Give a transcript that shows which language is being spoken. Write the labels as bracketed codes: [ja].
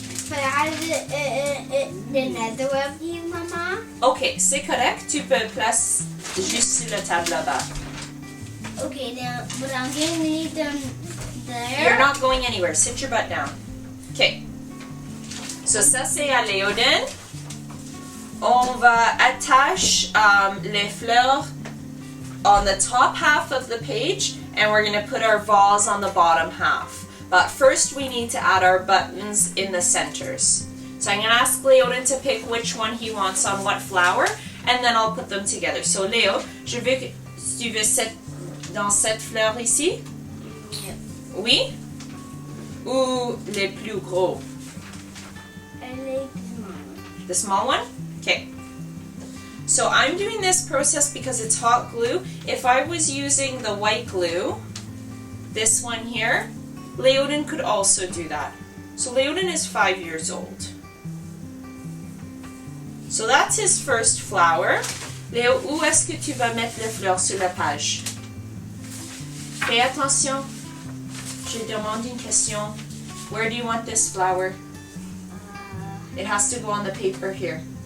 [en] But how does the nether of you, Mama? [fr] Ok, c'est correct. Tu peux placer juste sur la table là-bas. [en] Okay, now, but I'm going to leave them there. You're not going anywhere. Sit your butt down. Ok. So, [fr] ça, c'est à Léodin. On va attacher les fleurs [en] on the top half of the page, and we're going to put our vase on the bottom half. But first we need to add our buttons in the centers. So I'm going to ask Léodin to pick which one he wants on what flower, and then I'll put them together. [fr] So Léo, je veux que tu veux dans cette fleur ici? [en] Yep. [fr] Oui? Ou les plus gros? [en] I like mine. The small one? Okay. So I'm doing this process because it's hot glue. If I was using the white glue, this one here, Léodin could also do that. So Léodin is 5 years old. So that's his first flower. [fr] Léo, où est-ce que tu vas mettre les fleurs sur la page? Fais attention. Je demande une question. [en] Where do you want this flower? It has to go on the paper here.